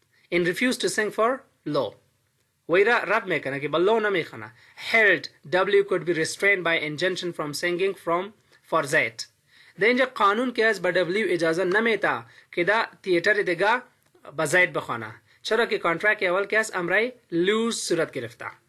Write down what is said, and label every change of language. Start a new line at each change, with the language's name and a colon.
English: And refused to sing for Low.
Persian: ویرا رد میکنه که با Low نمیخوانه.
English: Held W could be restrained by injunction from singing for Z.
Persian: در اینجا قانون که از با W اجازه نمیده که در theater دیگه با Z بخوانه. چرا که کانترکت اول که از امرای لوز صورت گرفته.